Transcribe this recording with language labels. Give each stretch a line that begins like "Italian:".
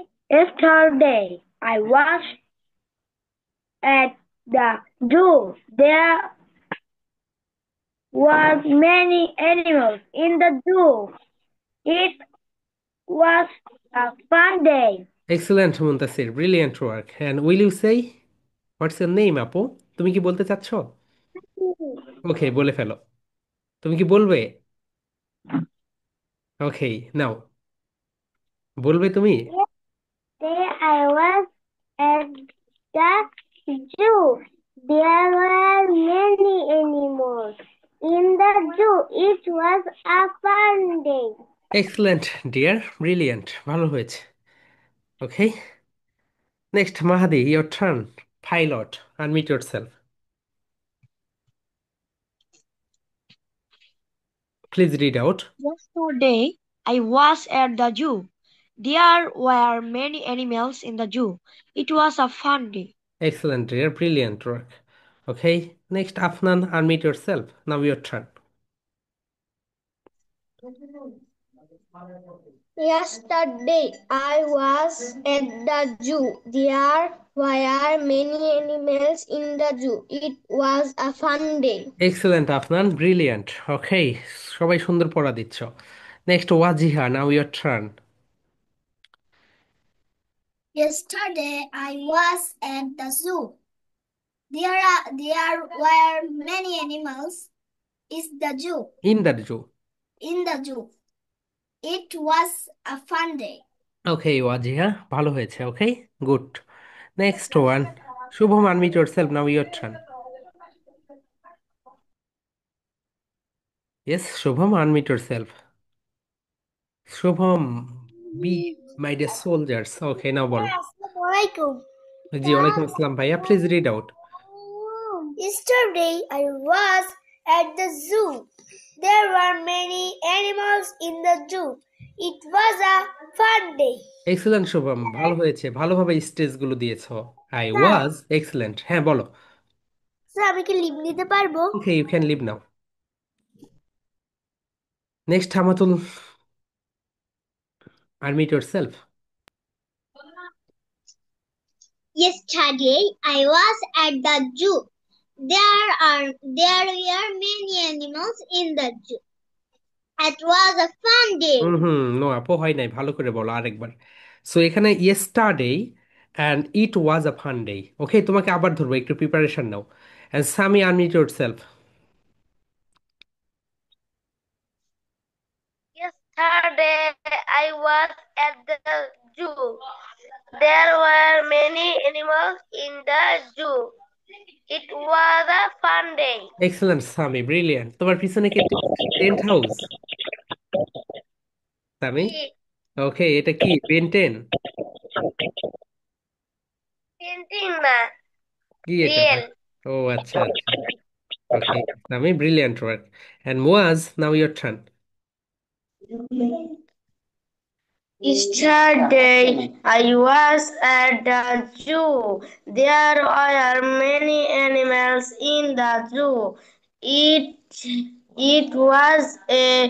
English: Yesterday, I was at the zoo. There was many animals in the zoo. It was a fun day. Excellent Muntasir brilliant work and will you say what's your name
Bangla: আপু তুমি কি বলতে চাচ্ছ ওকে বলে ফেলো তুমি কি বলবে ওকে নাও বলবে তুমি
English: Yesterday, I was at the zoo. There were many animals in the zoo. It was a fun day. Excellent dear brilliant
Bangla: ভালো হয়েছে
English: Okay next Mahadi your turn pilot unmute yourself please read out Yesterday, I was at the zoo. There were many animals in the zoo. It was a fun day. Excellent dear brilliant work okay next Afnan unmute yourself now your turn Yesterday, I was at the zoo. There were many animals in the zoo. It was a fun day. Excellent Afnan brilliant okay
Bangla: সবাই সুন্দর পড়া দিচ্ছ
English: Next Wajiha now your turn Yesterday, I was at the zoo. There were many animals in the zoo. In that zoo In the zoo. It was a fun day. Okay Wajiha ভালো হয়েছে okay good next one Shubham unmute yourself now your turn yes Shubham unmute yourself Shubham be my dear soldiers okay now বলো
Arabic: Assalamualaikum.
English: জি
Arabic: ওয়ালাইকুম আসসালাম
English: ভাইয়া please read out Yesterday I was at the zoo. There were many animals in the zoo. It was a fun day.
Bangla: Excellent Shubham ভালো হয়েছে ভালোভাবে স্টেজগুলো দিয়েছো I sir
English: was excellent
Bangla: হ্যাঁ বলো স্যার আমি কি লিভ নিতে পারবো?
English: Okay you can leave now next Hamatul unmute yourself Yesterday I was at the zoo. There were many animals in the zoo. It was a fun day. No
Bangla: আপু হয় নাই ভালো করে বলো আরেকবার
English: so এখানে yesterday and it was a fun day okay
Bangla: তোমাকে আবার ধরবো একটু
English: Preparation now and Sami unmute yourself Yesterday I was at the zoo. There were many animals in the zoo. It was a fun day. Excellent Sami brilliant
Bangla: তোমার পিছনে কি
English: tent house
Bangla: Sami ওকে এটা কি Ben 10
English: Painting
Bangla: na কি এটা
English: real.
Bangla: ও আচ্ছা আচ্ছা
English: Okay Sami brilliant work and Muaz now your turn Yesterday I was at the zoo. There were many animals in the zoo. It was a